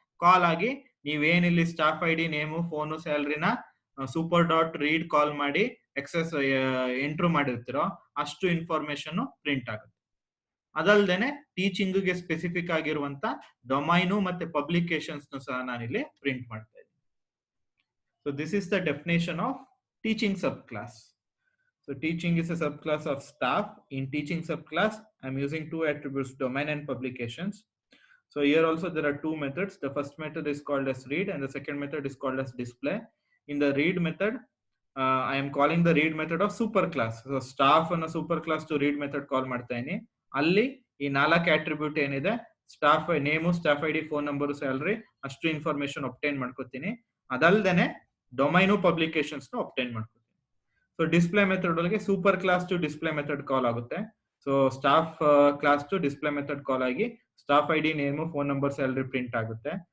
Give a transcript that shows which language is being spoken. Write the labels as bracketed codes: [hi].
[kn] ಕಾಲ್ ಆಗಿ ನೀವೇನಿಲ್ಲಿ staff I D, name, phone, ಸ್ಯಾಲರಿನ super dot read ಕಾಲ್ ಮಾಡಿ excess ಎಂಟ್ರು ಮಾಡಿರ್ತೀರೋ ಅಷ್ಟು ಇನ್ಫಾರ್ಮೇಶನ್ ಪ್ರಿಂಟ್ ಆಗುತ್ತೆ. ಅದಲ್ದೇನೆ ಟೀಚಿಂಗ್ ಗೆ ಸ್ಪೆಸಿಫಿಕ್ ಆಗಿರುವಂತ ಡೊಮೈನು ಮತ್ತೆ ಪಬ್ಲಿಕೇಶನ್ಸ್ ಸಹ ನಾನಿಲ್ಲಿ ಪ್ರಿಂಟ್ ಮಾಡ್ತಾ ಇದ್ದೀನಿ. [en] So this is the definition of teaching subclass. So teaching is a subclass of staff. In teaching subclass, I'm using 2 attributes, domain and publications. So here also there are 2 methods. The first method is called as read and the second method is called as display. In the read method, I am calling the read method of superclass. [kn] So staff and a superclass to read method call ಮಾಡ್ತಾ ಇದೀನಿ. ಅಲ್ಲಿ ಈ 4 attribute ಏನಿದೆ, staff name, staff I D, phone number, salary ಅಷ್ಟು information obtain ಮಾಡ್ಕೋತೀನಿ. ಅದಲ್ದೇನೆ domain, publications ನ obtain ಮಾಡ್ಕೋತೀನಿ. So display method ಒಳಗೆ super class to display method ಕಾಲ್ ಆಗುತ್ತೆ. So staff class to display method ಕಾಲ್ ಆಗಿ staff I D, name, phone number, salary print ಆಗುತ್ತೆ.